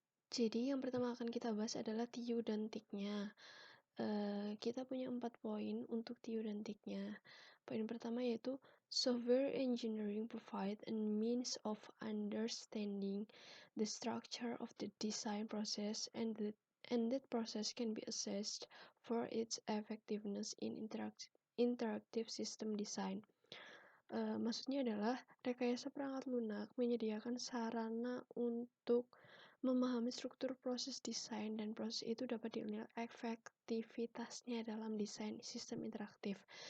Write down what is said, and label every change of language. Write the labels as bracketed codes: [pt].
[id] Jadi yang pertama akan kita bahas adalah TU dan TIC-nya. Kita punya 4 poin untuk TU dan TIC-nya. Poin pertama yaitu [en] software engineering provide a means of understanding the structure of the design process and that process can be assessed for its effectiveness in interactive system design. [id] Maksudnya adalah rekayasa perangkat lunak menyediakan sarana untuk memahami struktur proses desain dan proses itu dapat dinilai efektivitasnya dalam desain sistem interaktif.